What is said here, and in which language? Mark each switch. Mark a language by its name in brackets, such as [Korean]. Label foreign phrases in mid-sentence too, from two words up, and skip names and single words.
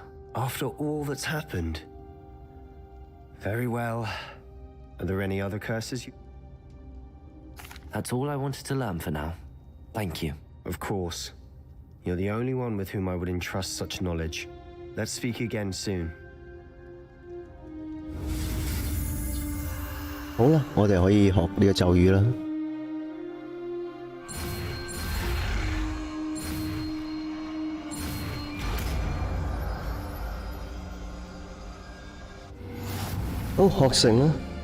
[English] After all that's happened. Very well. Are there any other curses you... That's all I wanted to learn for now. Thank you. Of course. You're the only one with whom I would entrust such knowledge. Let's speak again soon. [Cantonese] 好啦，我哋可以學呢個咒語啦。好，學成啦。